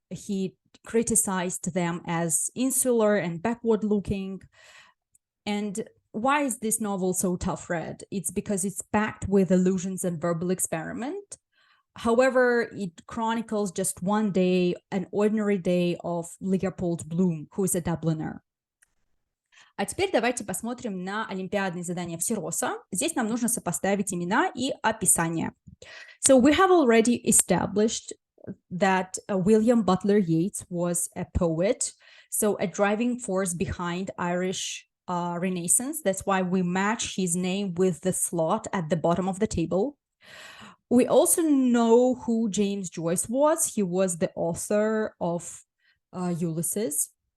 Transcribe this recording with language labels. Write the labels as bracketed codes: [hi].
[en] He criticized them as insular and backward-looking. And why is this novel so tough read? It's because it's packed with allusions and verbal experiment. However, it chronicles just one day, an ordinary day of Leopold Bloom, who is a Dubliner. [ru] А теперь давайте посмотрим на олимпиадные задания Всеросса. Здесь нам нужно сопоставить имена и описание. [en] So we have already established that William Butler Yeats was a poet, so a driving force behind Irish Renaissance. That's why we match his name with the slot at the bottom of the table. We also know who James Joyce was. He was the author of Ulysses.